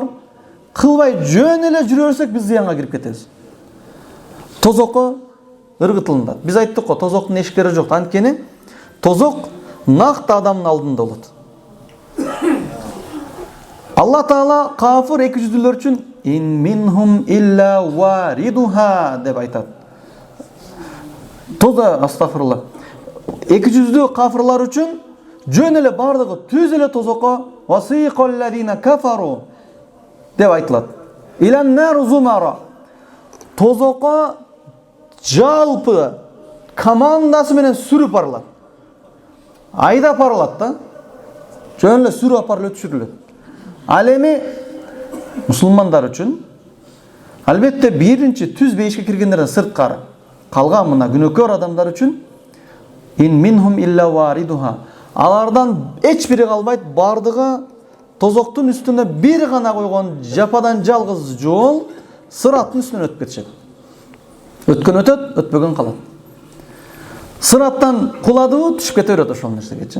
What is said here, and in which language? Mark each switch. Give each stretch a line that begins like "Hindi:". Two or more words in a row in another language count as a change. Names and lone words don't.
Kyrgyz: Кылбай жөн эле жүрө берсек, биз зыянга кирип кетебиз. Тозокко ыргытылынат. Биз айттык го, тозоктун эшиктери жок. Анткени тозок накты адамдын алдында болот. Алла Таала кафир эки жүздүүлөр үчүн
Arabic: إن منهم إلا واردها
Kyrgyz: деп айтат. Тоза астагфирулла. Эки жүздүү кафирлар үчүн жөн эле бардыгы түз эле тозокко
Arabic: وسيق الذين كفروا
Kyrgyz: деп айтылат.
Arabic: إلى النار زمرا.
Kyrgyz: тозокко жалпы командасы менен сүрүп барылат. Айдап барылат да. Жөн эле сүрүп апарылып өтүшүрүлөт. Ал эми мусулмандар үчүн албетте биринчи түз бейишке киргендерден сырткары калган мына күнөөкөр адамдар үчүн
Arabic: إن منهم إلا واردها.
Kyrgyz: Алардан эч бири калбайт, бардыгы тозоктун үстүнө бир гана койгон жападан жалгыз жол сыраттын үстүнөн өтүп кетишет. Өткөн өтөт, өтпөгөн калат. Сыраттан куладыбы түшүп кете берет ошол нерсегечи.